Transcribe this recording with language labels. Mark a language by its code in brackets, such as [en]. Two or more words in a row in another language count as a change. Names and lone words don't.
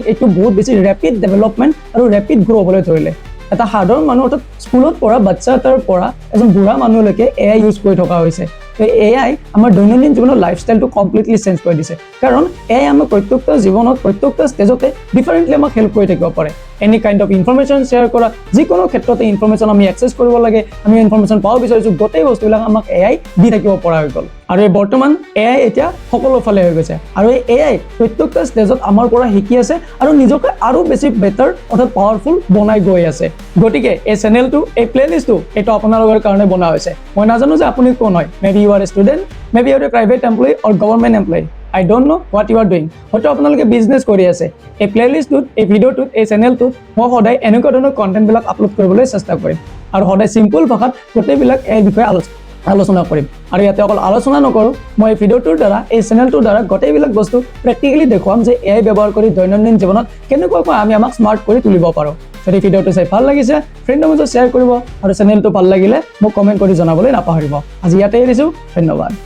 [as] এইটো বহুত বেছি [en] rapid development [as] আৰু [en] rapid grow [as] হ'বলৈ ধৰিলে এটা সাধাৰণ মানুহ অৰ্থাৎ স্কুলত পঢ়া বাচ্চা এটাৰ পৰা এজন বুঢ়া মানুহলৈকে [en] AI use [as] কৰি থকা হৈছে AI আমাৰ দৈনন্দিন জীৱনৰ লাইফষ্টাইলটো [en] completely change [as] কৰি দিছে কাৰণ AI আমাৰ প্ৰত্যেকটা জীৱনত প্ৰত্যেকটা ষ্টেজতে ডিফাৰেন্টলি আমাক হেল্প কৰি থাকিব পাৰে [en] any kind of information share [as] কৰা যিকোনো ক্ষেত্ৰতে ইনফৰমেশন আমি এক্সেছ কৰিব লাগে আমি ইনফৰমেশন পাব বিচাৰিছো গোটেই বস্তুবিলাক আমাক AI দি থাকিব পৰা হৈ গ'ল আৰু এই বৰ্তমান AI এতিয়া সকলো ফালে হৈ গৈছে আৰু এই AI প্ৰত্যেকটা ষ্টেজত আমাৰ পৰা শিকি আছে আৰু নিজকে আৰু বেছি বেটাৰ অৰ্থাৎ পাৱাৰফুল বনাই গৈ আছে গতিকে এই চেনেলটো এই প্লেলিষ্টটো এটা আপোনালোকৰ কাৰণে বনোৱা হৈছে মই নাজানো যে আপুনি কোন হয় [en] maybe you are a student maybe you are a private employee or government employee I don't know what you are doing [as] হয়তো আপোনালোকে বিজনেছ কৰি আছে এই প্লেলিষ্টটোত এই ভিডিওটোত এই চেনেলটোত মই সদায় এনেকুৱা ধৰণৰ কন্টেন্টবিলাক আপলোড কৰিবলৈ চেষ্টা কৰিম আৰু সদায় সিম্পল ভাষাত গোটেইবিলাক এই বিষয়ে আলোচনা কৰিম আৰু ইয়াতে অকল আলোচনা নকৰো মই এই ভিডিওটোৰ দ্বাৰা এই চেনেলটোৰ দ্বাৰা গোটেইবিলাক বস্তু প্ৰেক্টিকেলি দেখুৱাম যে AI ব্যৱহাৰ কৰি দৈনন্দিন জীৱনত কেনেকুৱাকৈ আমি আমাক স্মাৰ্ট কৰি তুলিব পাৰো যদি ভিডিওটো চাই ভাল লাগিছে ফ্ৰেণ্ডৰ মাজত শ্বেয়াৰ কৰিব আৰু চেনেলটো ভাল লাগিলে মোক কমেন্ট কৰি জনাবলৈ নাপাহৰিব আজি ইয়াতে এৰিছো ধন্যবাদ